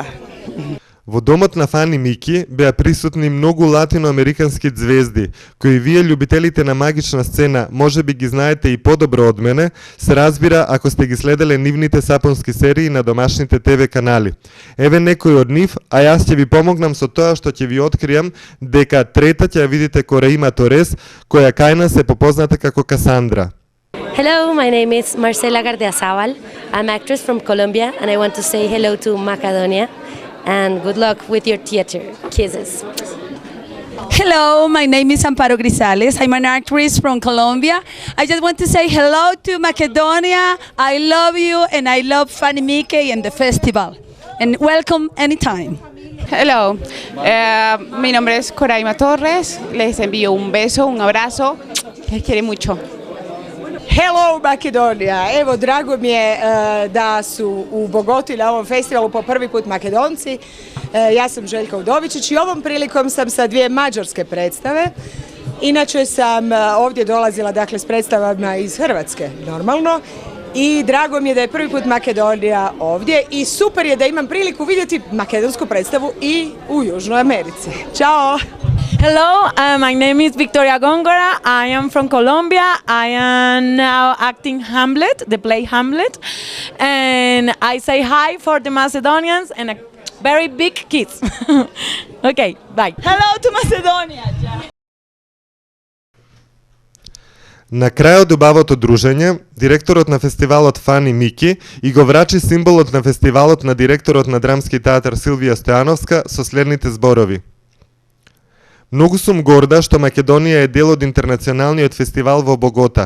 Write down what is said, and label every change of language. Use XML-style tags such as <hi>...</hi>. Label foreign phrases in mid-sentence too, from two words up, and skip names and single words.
<mk>Во домот на Фани Мики беа присутни многу латиноамерикански звезди, кои вие љубителите на магична сцена можеби ги знаете и подобро од мене, се разбира ако сте ги следеле нивните сапонски серии на домашните ТВ канали. Еве некои од нив, а јас ќе ви помогнам со тоа што ќе ви откријам дека трета ќе ја видите Кореима Торес, која кај нас е попозната како Касандра.</mk> <en>Hello, my name is Marcela Gardiazabal. I'm actress from Colombia and I want to say hello to Macedonia and good luck with your theater. Kisses. Hello, my name is Amparo Grisales. I'm an actress from Colombia. I just want to say hello to Macedonia. I love you and I love Fanny Mickey and the festival. And welcome anytime. Hello,</en> <es>mi nombre es Coraima Torres. Les envío un beso, un abrazo. Les quiere mucho.</es> <hr>Hello Makedonija, evo drago mi je da su u Bogoti na ovom festivalu po prvi put Makedonci. Ja sam Željka Udovičić i ovom prilikom sam sa dvije mađarske predstave. Inače sam ovdje dolazila dakle s predstavama iz Hrvatske normalno i drago mi je da je prvi put Makedonija ovdje i super je da imam priliku vidjeti makedonsku predstavu i u Južnoj Americi. Ćao!</hr> <en>Hello, my name is Victoria Góngora. I am from Colombia. I am now acting Hamlet, the play Hamlet. And I say hi for the Macedonians and a very big kiss. Okay, bye. Hello to Macedonia.</en> <mk>На крајот убавото дружење, директорот на фестивалот Фани Мики и го врачи символот на фестивалот на директорот на Драмски театар Силвија Стојановска со следните зборови. Многу сум горда што Македонија е дел од интернационалниот фестивал во Богота.</mk>